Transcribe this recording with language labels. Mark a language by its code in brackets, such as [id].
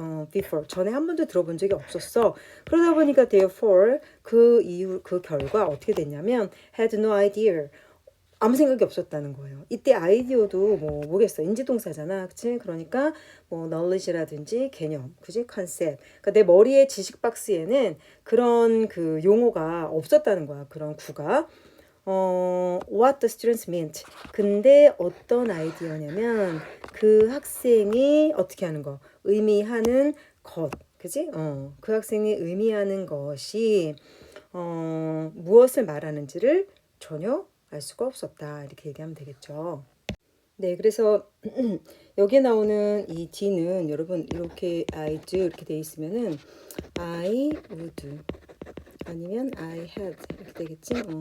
[ko] before 전에 한 번도 들어본 적이 없었어. 그러다 보니까 therefore 그 이유 그 결과 어떻게 됐냐면 [en] had no idea [ko] 아무 생각이 없었다는 거예요. 이때 아이디어도 뭐겠어 인지동사잖아, 그치? 그러니까 뭐 knowledge라든지 개념, 그치? 컨셉. 그러니까 내 머리의 지식 박스에는 그런 그 용어가 없었다는 거야. 그런 구가. [en] what the students meant. [ko] 근데 어떤 아이디어냐면 그 학생이 어떻게 하는 거, 의미하는 것, 그지? 그 학생이 의미하는 것이 무엇을 말하는지를 전혀 알 수가 없었다. 이렇게 얘기하면 되겠죠. 네, 그래서 여기에 나오는 이 D는 여러분 이렇게 [en] I do [ko] 이렇게 돼 있으면은 [en] I would [ko] 아니면 [en] I had [ko] 이렇게 되겠지.